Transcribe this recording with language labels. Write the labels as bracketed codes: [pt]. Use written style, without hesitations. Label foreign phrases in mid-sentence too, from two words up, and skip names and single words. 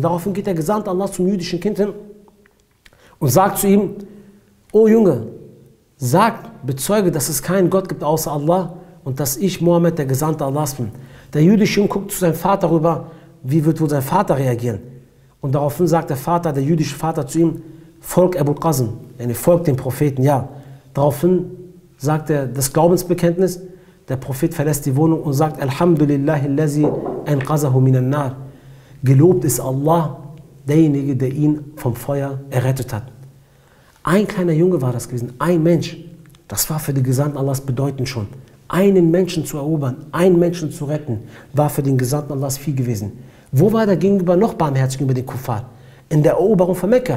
[de] Daraufhin geht der Gesandte Allahs zum jüdischen Kind hin und sagt zu ihm, oh Junge, sag, bezeuge, dass es keinen Gott gibt außer Allah und dass ich, Mohammed, der Gesandte Allahs bin. Der jüdische Junge guckt zu seinem Vater rüber, wie wird wohl sein Vater reagieren? Und daraufhin sagt der Vater, der jüdische Vater zu ihm, folg Abu Qasim, folg dem Propheten, ja. Daraufhin sagt er das Glaubensbekenntnis, der Prophet verlässt die Wohnung und sagt, [ar] الحمد لله الذي أنقذه من النار. [de] Gelobt ist Allah, derjenige, der ihn vom Feuer errettet hat. Ein kleiner Junge war das gewesen, ein Mensch. Das war für die Gesandten Allahs bedeutend schon. Einen Menschen zu erobern, einen Menschen zu retten, war für den Gesandten Allahs viel gewesen. Wo war der gegenüber noch barmherzig gegenüber den Kuffar? In der Eroberung von Mekka.